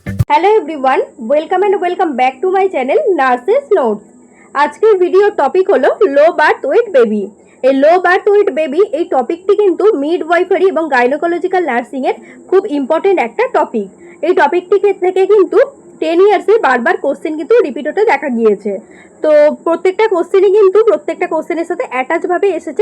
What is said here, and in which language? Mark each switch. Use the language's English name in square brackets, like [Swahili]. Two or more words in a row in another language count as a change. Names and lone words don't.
[English] Hello everyone, welcome and welcome back to my channel Nurses Notes. [Hindi] आज के [English] video topic hello low birth weight baby. [Bangla] এই [English] low birth weight baby [Bangla] এই টপিকটি কিন্তু মিডওয়াইফারি এবং [English] gynecological nursing [Bangla] এর খুব ইম্পর্টেন্ট একটা টপিক। এই টপিকটি থেকে কিন্তু 10 ইয়ার্সে বারবার কোশ্চেন কিন্তু রিপিট হতে দেখা গিয়েছে। তো প্রত্যেকটা কোশ্চেনই কিন্তু প্রত্যেকটা কোশ্চেনের সাথে অ্যাটাচ ভাবে এসেছে।